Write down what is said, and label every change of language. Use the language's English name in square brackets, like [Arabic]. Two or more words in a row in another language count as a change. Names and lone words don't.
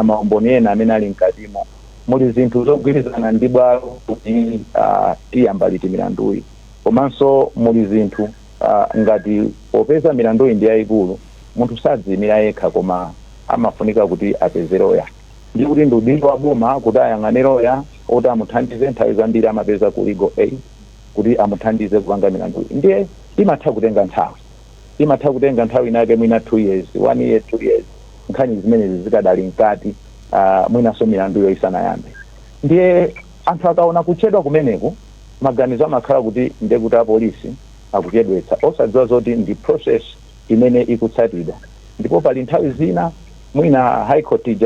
[Nyanja] maumboni ena amene ali mkatimo muli zinthu zogwirizana ndi bwalo kuti tiyamba liti milanduyi komanso muli zinthu ngati popeza milanduyi ndi yayikulu munthu sadziyimira yekha koma amafunika kuti apeze loya ndi kuti ndi udindo wa boma kuti ayang'ane loya oti amuthandize nthawi zambiri amapeza ku [English] legal aid [Nyanja] kuti amuthandize kupanga milanduyi ndiye imatha kutenga nthawi inake mwina [English] 2 years 1 year 2 years [Nyanja] nkhani zimenezi zikadali mkati mwinaso milanduyo isanayambe ndiye anthu akaona kuchedwa kumeneku maganizo amakhala kuti ndiye kuti apolisi akuchedwetsa osadziwa zoti ndi process imene ikutsatidwa ndipo pali nthawi zina mwina [English] high court [Nyanja] ija